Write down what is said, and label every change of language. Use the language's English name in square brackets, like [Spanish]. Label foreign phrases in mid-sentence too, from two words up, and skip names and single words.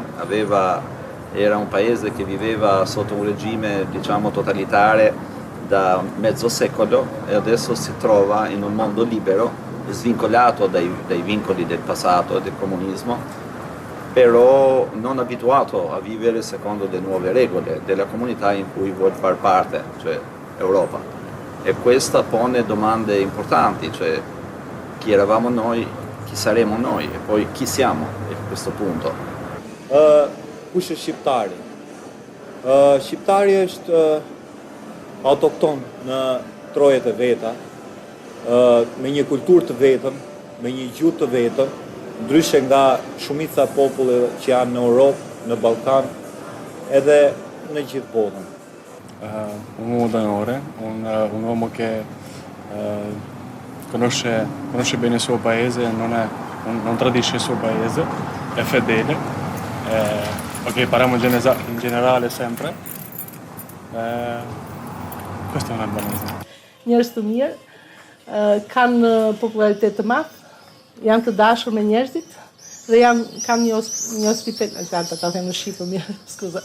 [Italian] Era un paese che viveva sotto un regime, diciamo, totalitario, da mezzo secolo e adesso si trova in un mondo libero, svincolato dai vincoli del passato e del comunismo, però non abituato a vivere secondo le nuove regole della comunità in cui vuol far parte, cioè Europa. E questa pone domande importanti, cioè chi eravamo noi, chi saremo noi e poi chi siamo a questo punto. [Albanian] Kush është shqiptari? Shqiptari është autokton në trojet e veta, me një kulturë të vetëm, me një gjuhë të vetëm, ndryshe nga shumica e populleve që janë në Europë, në Ballkan, edhe në gjithë botën. [Italian] Un uomo d'onore, un uomo che conosce bene il suo paese, non tradisce il suo paese, è fedele, ok, parliamo in generale sempre. Questo è un albanese. [Albanian] Njerëz të mirë, kanë popularitet të madh, janë të dashur me njerëzit dhe kanë një hospitalitet, ta them në shqip mirë, skuza.